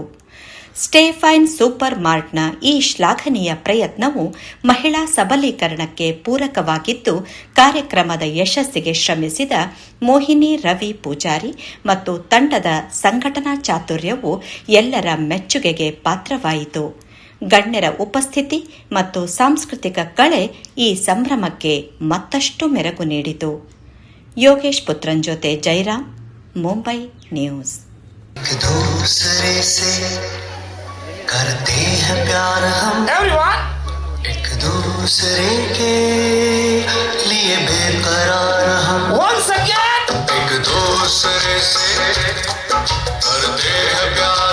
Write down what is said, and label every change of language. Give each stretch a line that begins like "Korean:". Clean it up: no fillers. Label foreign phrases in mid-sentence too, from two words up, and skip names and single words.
Kannada: ಸ್ಟೇ ಫೈನ್ ಸೂಪರ್ ಮಾರ್ಟ್ನ ಈ ಶ್ಲಾಘನೀಯ ಪ್ರಯತ್ನವು ಮಹಿಳಾ ಸಬಲೀಕರಣಕ್ಕೆ ಪೂರಕವಾಗಿದ್ದು, ಕಾರ್ಯಕ್ರಮದ ಯಶಸ್ಸಿಗೆ ಶ್ರಮಿಸಿದ ಮೋಹಿನಿ ರವಿ ಪೂಜಾರಿ ಮತ್ತು ತಂಡದ ಸಂಘಟನಾ ಚಾತುರ್ಯವು ಎಲ್ಲರ ಮೆಚ್ಚುಗೆಗೆ ಪಾತ್ರವಾಯಿತು. ಗಣ್ಯರ ಉಪಸ್ಥಿತಿ ಮತ್ತು ಸಾಂಸ್ಕೃತಿಕ ಕಳೆ ಈ ಸಂಭ್ರಮಕ್ಕೆ ಮತ್ತಷ್ಟು ಮೆರಗು ನೀಡಿತು. ಯೋಗೇಶ್ ಪುತ್ರನ್ ಜೊತೆ ಜೈರಾಮ್, ಮುಂಬೈ ನ್ಯೂಸ್.
Hindi: करते हैं प्यार हम everyone, एक दूसरे के लिए बेकरार हम
English: once again,
Hindi: एक दूसरे से करते हैं प्यार.